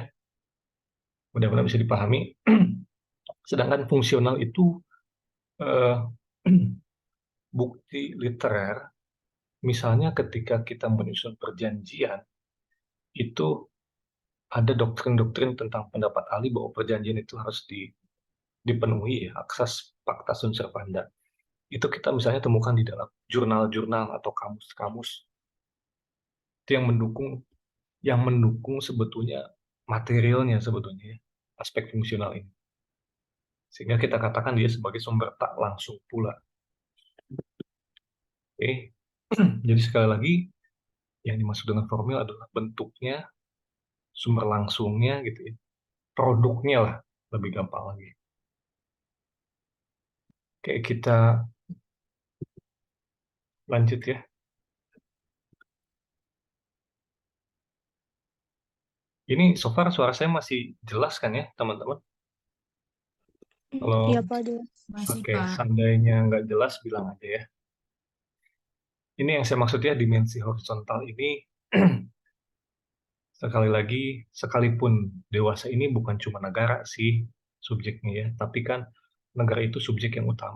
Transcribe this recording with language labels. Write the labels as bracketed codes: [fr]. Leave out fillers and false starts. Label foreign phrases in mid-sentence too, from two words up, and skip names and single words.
[id] Mudah-mudahan bisa dipahami. Sedangkan fungsional itu eh, bukti literer, misalnya ketika kita menyusun perjanjian, itu ada doktrin-doktrin tentang pendapat ahli bahwa perjanjian itu harus dipenuhi ya, asas [la] pacta sunt servanda. [id] Itu kita misalnya temukan di dalam jurnal-jurnal atau kamus-kamus. Itu yang mendukung sebetulnya materialnya sebetulnya ya, aspek fungsional ini. Sehingga kita katakan dia sebagai sumber tak langsung pula. Oke. Jadi sekali lagi yang dimaksud dengan formil adalah bentuknya, sumber langsungnya gitu ya. Produknya lah lebih gampang lagi. Oke, kita lanjut ya. Ini [en] so far [id] suara saya masih jelas kan ya, teman-teman? Kalau Iya Pak, jelas. Masih, oke, Pak. seandainya nggak jelas bilang aja ya. Ini yang saya maksudnya dimensi horizontal ini sekali lagi, sekalipun dewasa ini bukan cuma negara sih subjeknya ya, tapi kan negara itu subjek yang utama.